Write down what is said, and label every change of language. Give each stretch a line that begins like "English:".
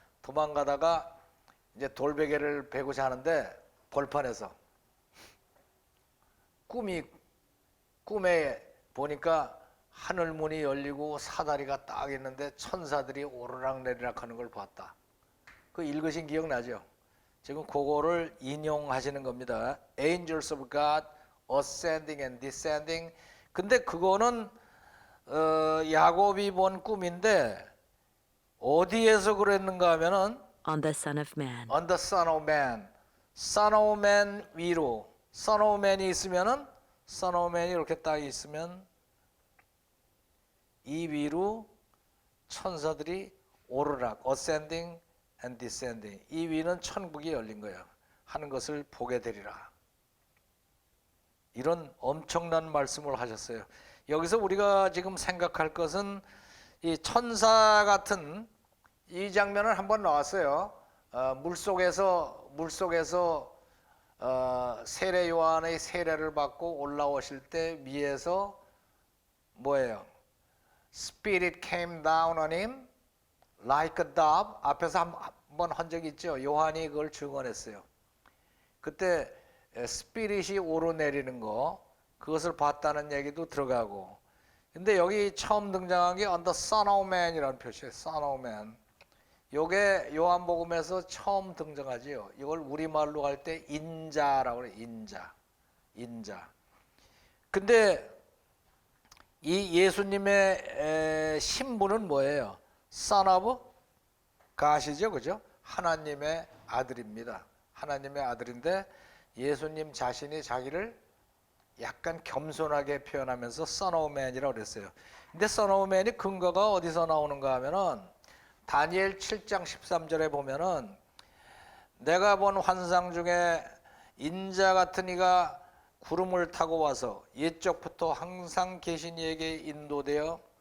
Korean: 도망가다가 이제 돌베개를 베고자 하는데 벌판에서 꿈에 보니까 하늘 문이 열리고 사다리가 딱 있는데 천사들이 오르락내리락 하는 걸 봤다. 그 읽으신 기억나죠? 지금 그거를 인용하시는 겁니다.
English: Angels of God ascending and descending.
Korean: 근데 그거는 야곱이 본 꿈인데 어디에서 그랬는가 하면은
English: on the Son of Man. on the Son of Man.
Korean: Son of Man 위로. Son of Man이 있으면은 Son of Man이 이렇게 딱 있으면 이 위로 천사들이 오르락
English: ascending and descending.
Korean: 이 위는 천국이 열린 거예요. 하는 것을 보게 되리라. 이런 엄청난 말씀을 하셨어요. 여기서 우리가 지금 생각할 것은 이 천사 같은 이 장면을 한번 나왔어요. 물속에서 세례 요한의 세례를 받고 올라오실 때 위에서 뭐예요?
English: Spirit came down on him like a dove.
Korean: 앞에서 한번 한 적이 있죠. 요한이 그걸 증언했어요. 그때 스피릿이 오르내리는 거 그것을 봤다는 얘기도 들어가고. 근데 여기 처음 등장한 게 on the Son of Man이라는 표시예요.
English: Son of Man.
Korean: 요게 요한복음에서 처음 등장하지요. 이걸 우리말로 할 때 인자라고 그래요. 인자. 근데 이 예수님의 신분은 뭐예요?
English: Son of God이죠.
Korean: 그죠? 하나님의 아들입니다. 하나님의 아들인데 예수님 자신이 자기를 약간 겸손하게 표현하면서 Son of Man이라고 그랬어요. 근데 Son of Man이 근거가 어디서 나오는가 하면은 다니엘 7장 13절에 보면은 내가 본 환상 중에 인자 같은 이가 구름을 타고 와서 옛적부터 항상 계신 이에게 인도되어